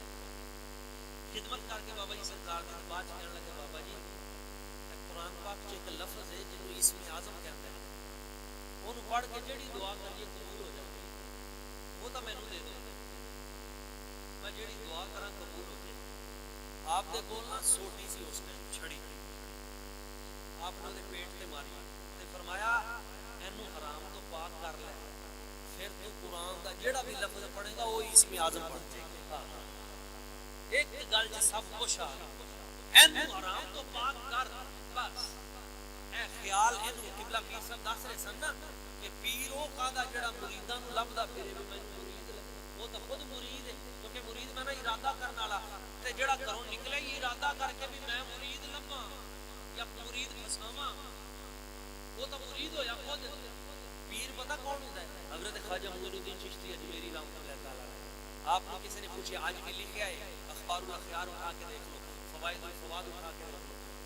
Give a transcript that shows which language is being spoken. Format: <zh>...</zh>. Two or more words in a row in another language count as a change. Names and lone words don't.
<pa>خدمت کر کے بابا جی سرکار نے بعد کہنے لگے بابا جی قرآن پاک چ ایک لفظ ہے جنوں اسم اعظم کہتے ہیں اونوں پڑھ کے جیڑی دعا کریے قبول ہو جاتی ہے. وہ تو مینوں دے دو میں جیڑی دعا کراں قبول ہو جائے. آپ دے کول نا سوٹی سی اس آپ نے پیٹ تے ماری تے فرمایا اینو حرام تو پاک کر لے پھر تو قرآن دا جڑا بھی لفظ پڑھے گا وہ اسم اعظم بن جائے گا. ایک گل چ سب کچھ آ اینو حرام تو پاک کر بس. اے خیال اینو قبلہ پیر صاحب دس رہے سن نا کہ پیر او کادا جڑا مریداں نوں لبدا پھرے بھی میں مرید وہ تو خود مرید ہے کیونکہ مرید میں نا ارادہ کرنے والا تے جڑا گھروں نکلے ہی ارادہ کر کے بھی میں مرید لباں یا مرید پھساواں وہ تو مرید ہویا خود.</pa> <ur>پیر پتہ کون ہوتا ہے؟ حضرت خواجہ معین الدین چشتی اجمیری رحمۃ اللہ تعالی. آپ کو کسی نے پوچھا آج بھی لکھا ہے اخبار الاخیار اٹھا کے دیکھ لو فوائد الفواد اٹھا کے دیکھ لو.</ur>